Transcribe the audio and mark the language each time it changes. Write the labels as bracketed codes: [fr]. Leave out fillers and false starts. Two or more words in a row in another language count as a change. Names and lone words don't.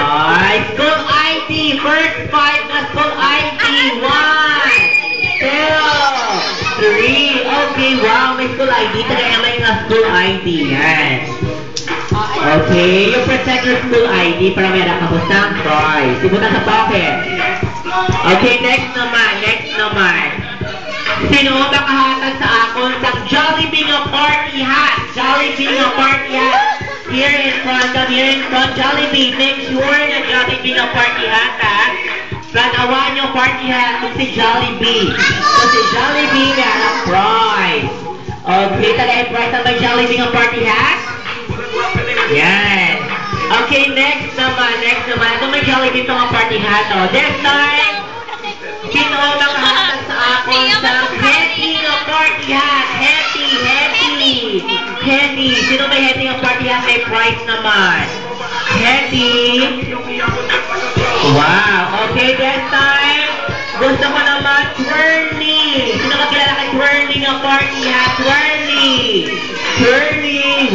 [en] School ID. First 5 na school ID. 1, 2, 3. Okay, wow, may school ID. [hil] Tagayin may nga [en] school ID. [tl] Yan. [en] Okay, you protect your school ID [hil] para meron ka po sa prize. Ibutan sa pocket. [en] Okay, next naman. [hil] Sino makahatag sa akon sa Jollibee nga [en] party hat? Here in front, Jollibee. Make sure [hil] na Jollibee nga [en] party hat, [hil] ha? [tl] Planawan yung [en] party hat [tl] kung si Jollibee. [hil] So si Jollibee may anak prize. Okay, tagay prize na may Jollibee nga [en] party hat? [tl] Yan. Okay, next naman. Ito may Jollibee ito nga [en] party hat, [tl] oh. [en] This time, [hil] sino makahatag sa akon sa Hetty nga [en] party hat? [hil] Hetty. Hetty. Sino may Hetty ang [en] party hat? [hil] May prize naman. Hetty. Wow. Okay, this time, gusto ko naman Twirly. Sino kakilala kay Twirly ng [en] party hat? [hil] Twirly. Twirly.